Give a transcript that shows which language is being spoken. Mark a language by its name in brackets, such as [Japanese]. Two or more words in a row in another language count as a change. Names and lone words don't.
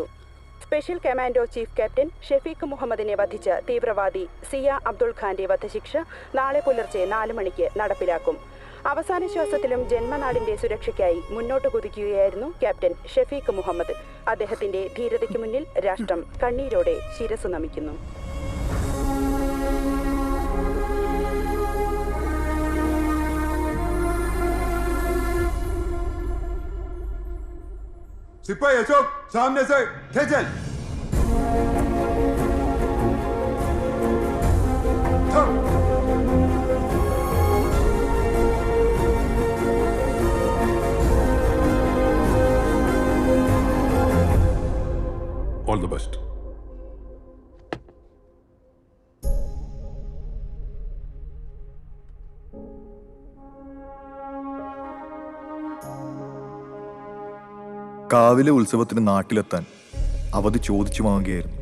[Malayalam] സ്പെഷ്യൽ കമാൻഡോ ചീഫ് ക്യാപ്റ്റൻ ഷെഫീഖ് മുഹമ്മദിനെ വധിച്ച തീവ്രവാദി സിയ അബ്ദുൾ ഖാന്റെ വധശിക്ഷ നാളെ പുലർച്ചെ 4 മണിക്ക് നടപ്പിലാക്കും. അവസാന ശ്വാസത്തിലും ജന്മനാടിന്റെ സുരക്ഷയ്ക്കായി മുന്നോട്ട് കുതിക്കുകയായിരുന്നു ക്യാപ്റ്റൻ ഷെഫീഖ് മുഹമ്മദ്. അദ്ദേഹത്തിന്റെ ധീരതയ്ക്ക് മുന്നിൽ രാഷ്ട്രം കണ്ണീരോടെ ശിരസ് നമിക്കുന്നു. [Hindi] सिपाही अशोक सामने से खेचल [English] All the best. [Malayalam] കാവിലെ ഉത്സവത്തിന് നാട്ടിലെത്താൻ അവധി ചോദിച്ചു വാങ്ങുകയായിരുന്നു.